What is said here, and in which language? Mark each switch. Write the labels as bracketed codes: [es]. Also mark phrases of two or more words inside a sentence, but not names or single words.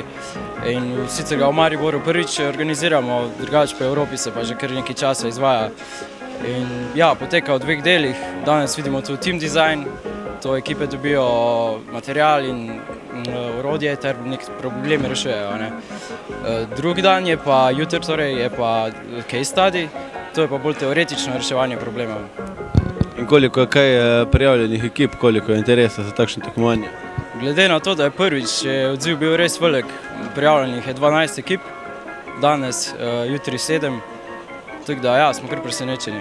[sl] In sicer ga v Mariboru prvič organiziramo, drugače po Evropi se pa že kar nekaj časa izvaja. In ja, poteka v dveh delih. Danes vidimo tu [en] team design, [sl] to ekipe dobijo material in orodje ter nek probleme rešujejo. Drugi dan je pa jutri, torej je pa [en] case study. [sl] To je pa bolj teoretično reševanje problemov. In koliko je kaj prijavljenih ekip, koliko je interesa za takšno tekmovanje? Glede na to, da je prvič, je odziv bil res velik. Prijavljenih je 12 ekip, danes, jutri 7. Tako da, ja, smo kar presenečeni.